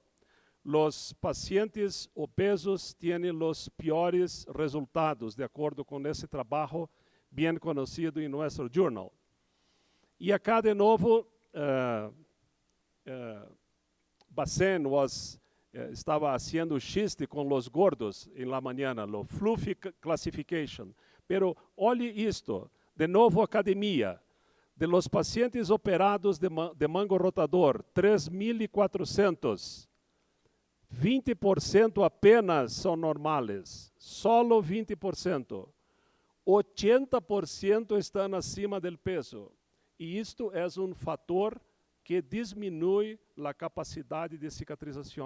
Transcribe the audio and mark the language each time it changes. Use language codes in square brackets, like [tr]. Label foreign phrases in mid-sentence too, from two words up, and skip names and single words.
[pt] Os pacientes obesos têm os piores resultados, de acordo com esse trabalho bem conhecido em nosso journal. E acá, de novo, Bassen estava fazendo chiste com os gordos em [es] la mañana, [pt] o [en] fluffy classification. [pt] Pero olhe isto, de novo academia, [es] de los pacientes operados de mango rotador, 3.400, 20% [pt] apenas são normais, [es] solo 20%. [pt] 80% estão acima do peso. E isto é um fator que diminui a capacidade de cicatrização.